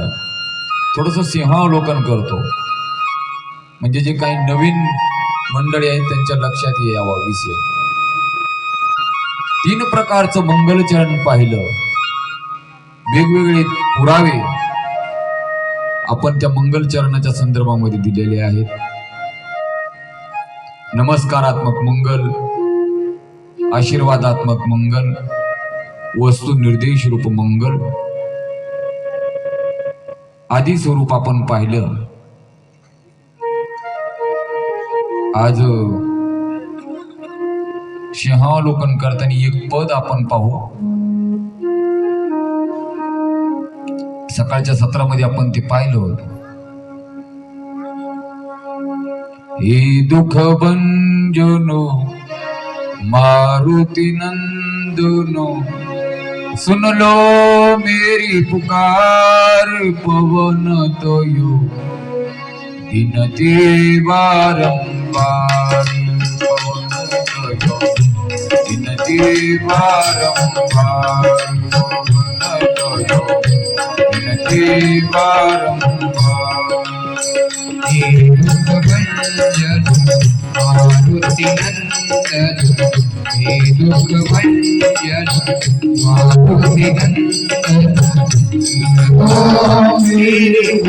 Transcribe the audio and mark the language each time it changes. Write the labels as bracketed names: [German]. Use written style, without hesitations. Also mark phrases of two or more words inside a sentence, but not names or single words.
[Marathi] थोडस सिंहावलोकन करतो म्हणजे जे काही नवीन मंडळी आहेत त्यांच्या लक्षात यावा विषय। 3 प्रकारचं मंगलचरण पाहिलं। वेगवेगळे पुरावे आपण त्या मंगलचरणाच्या संदर्भामध्ये दिलेले आहेत। नमस्कारात्मक मंगल, आशीर्वादात्मक मंगल, वस्तु निर्देश रूप मंगल आदी स्वरूप आपण पाहिलं। आज सिंहावलोकन करताना एक पद आपण पाहू। सकाळच्या सत्रामध्ये आपण ते पाहिलं होतं। [Hindi] हे दुःख भंजनो मारुति नंदनो सुन लो मेरी पुकार पवन तोयो विनती बारंबार पवन तोयो विनती बारंबार पवन तोयो विनती बारंबार हे दुःख भंजन मारुति नंदन हे दुःख भंजन मारुति नंदन मेरे